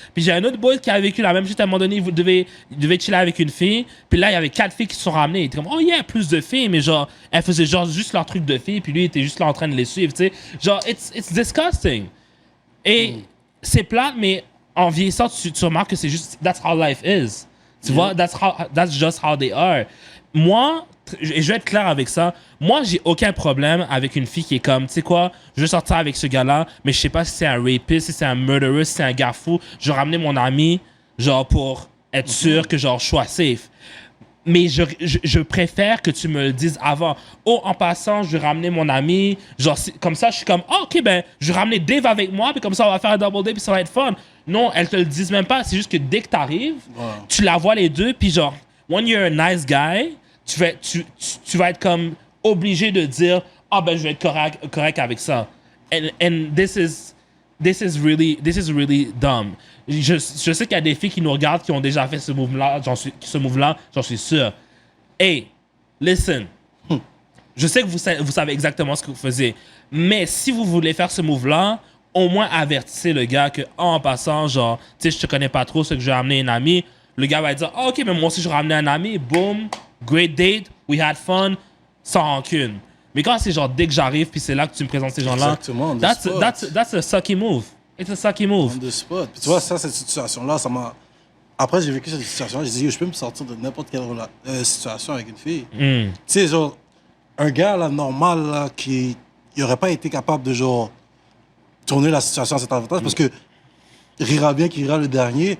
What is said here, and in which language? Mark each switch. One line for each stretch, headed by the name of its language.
French: Puis j'ai un autre boy qui a vécu la même shit. À un moment donné, il devait chiller avec une fille. Puis là, il y avait 4 filles qui se sont ramenées. Il était comme, oh yeah, plus de filles. Mais genre, elles faisaient genre juste leur truc de filles. Puis lui, il était juste là en train de les suivre, tu sais. Genre, it's disgusting. Et c'est plate, mais en vieillissant, tu remarques que c'est juste, that's how life is. Tu vois, that's just how they are. Moi, et je vais être clair avec ça, moi, j'ai aucun problème avec une fille qui est comme, tu sais quoi, je veux sortir avec ce gars-là, mais je sais pas si c'est un rapiste, si c'est un murderer, si c'est un gars fou. Je vais ramener mon ami, genre, pour être sûr que, genre, je sois safe. Mais je préfère que tu me le dises avant. Oh, en passant, je vais ramener mon ami. Genre, comme ça, je suis comme, oh, ok, ben, je vais ramener Dave avec moi, puis comme ça, on va faire un double day, puis ça va être fun. Non, elles te le disent même pas. C'est juste que dès que t'arrives, tu la vois les deux, puis genre, when you're a nice guy, tu vas être comme obligé de dire, ah, ben, je vais être correct avec ça.
English: And this is really dumb.
French: Je sais qu'il y a des filles qui nous regardent qui ont déjà fait ce move-là, j'en suis sûr. Hey, listen. Je sais que vous savez exactement ce que vous faisiez. Mais si vous voulez faire ce move-là, au moins avertissez le gars que, en passant, genre, tu sais, je te connais pas trop, c'est que je vais amener un ami. Le gars va dire, oh, ok, mais moi aussi, je vais ramener un ami.
English: Boom, great date, we had fun, sans rancune.
French: Mais quand c'est genre, dès que j'arrive, puis c'est là que tu me présentes ces gens-là, that's a sucky move.
English: It's a sucky move. On the spot.
French: Puis tu vois, ça, cette situation-là, ça m'a... Après, j'ai vécu cette situation-là, j'ai dit, je peux me sortir de n'importe quelle situation avec une fille. Tu sais, genre, un gars, là, normal, là, qui n'aurait pas été capable de, genre, tourner la situation à cet avantage, parce que rira bien qui rira le dernier.